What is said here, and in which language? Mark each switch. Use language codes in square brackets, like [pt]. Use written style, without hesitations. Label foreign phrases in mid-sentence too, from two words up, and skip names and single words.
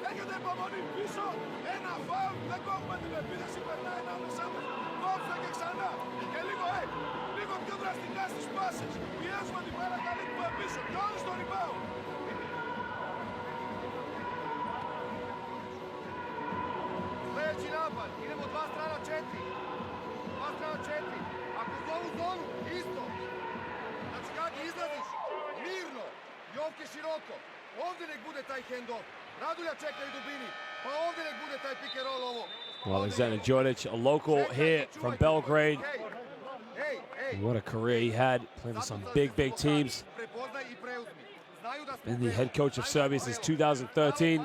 [el] Κρατάτε υπομονή πίσω. Ένα φάουλ. Δεν κόβουμε την επίθεση. Περνάει ανάμεσά μας. Κόψτε και ξανά. Και λίγο πιο δραστικά στις πάσες. Πιέζουμε την μπάλα, καλύπτουμε πίσω. Και όλοι στο rebound. [sr] Sljedeći napad. Idemo 2 strana 4. 2 strana 4. Ako zonu zonu, isto. Znači kako izlaziš? Mirno. Jovke široko. Ovdje nek bude taj hand-off. Radulja čeka i dubini. Pa ovdje nek bude taj [en] pick and roll [sr] ovo. [en] Well, Alexander Đorđević, a local here from Belgrade. What a career he had, playing for some big teams. Been the head coach of Serbia since 2013.